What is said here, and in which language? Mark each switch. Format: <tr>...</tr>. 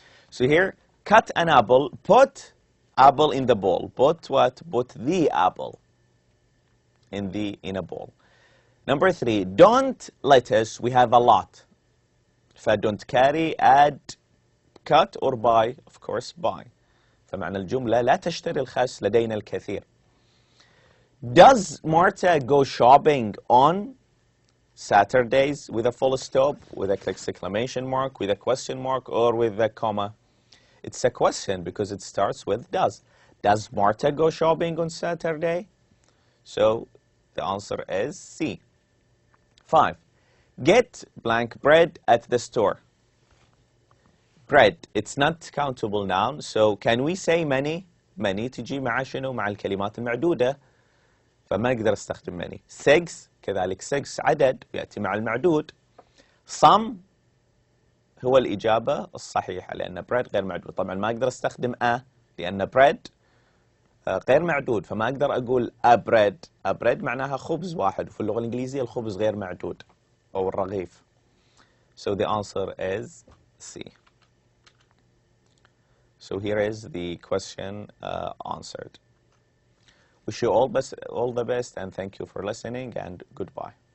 <en>So here, cut an apple, put apple in the bowl. Put what? Put the apple in a bowl. Number 3, don't lettuce, we have a lot. فdon't carry, add, cut or buy, of course buy.</en> <ar>فمعنى الجملة لا تشتري الخس لدينا الكثير.</ar> <en>Does Marta go shopping on Saturdays with a full stop, with a exclamation mark, with a question mark, or with a comma? It's a question because it starts with does. Does Marta go shopping on Saturday? So the answer is C. 5, get blank bread at the store. Bread, it's not countable noun, so can we say many?</en> <ar>Many تجي مع شنو؟ مع الكلمات المعدودة، فما أقدر استخدم many. 6 كذلك 6 عدد يأتي مع المعدود. Some هو الإجابة الصحيحة لأن bread غير معدود. طبعا ما أقدر استخدم لأن bread غير معدود، فما أقدر أقول</ar> <en>a bread. a bread</en> <ar>معناها خبز واحد، وفي اللغة الإنجليزية الخبز غير معدود أو الرغيف.</ar> <en>So the answer is C. So here is the question answered. Wish you all the best and thank you for listening and goodbye.</en>